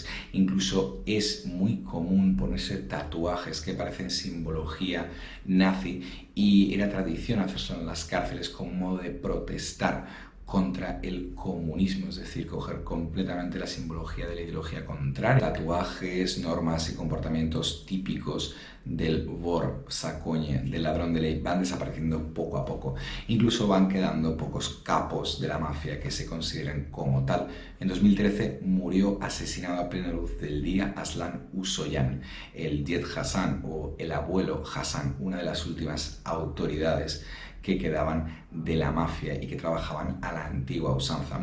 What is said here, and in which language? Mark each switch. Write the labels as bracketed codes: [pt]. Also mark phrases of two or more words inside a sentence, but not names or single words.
[es] Incluso es muy común ponerse tatuajes que parecen simbología nazi, y era tradición hacerlo en las cárceles como modo de protestar contra el comunismo, es decir, coger completamente la simbología de la ideología contraria. Tatuajes, normas y comportamientos típicos del [ru] вор в законе, [es] del ladrón de ley, van desapareciendo poco a poco. Incluso van quedando pocos capos de la mafia que se consideren como tal. En 2013 murió asesinado a plena luz del día Aslan Usoyan, el Ded Hassan o el abuelo Hassan, una de las últimas autoridades que quedaban de la mafia y que trabajaban a la antigua usanza.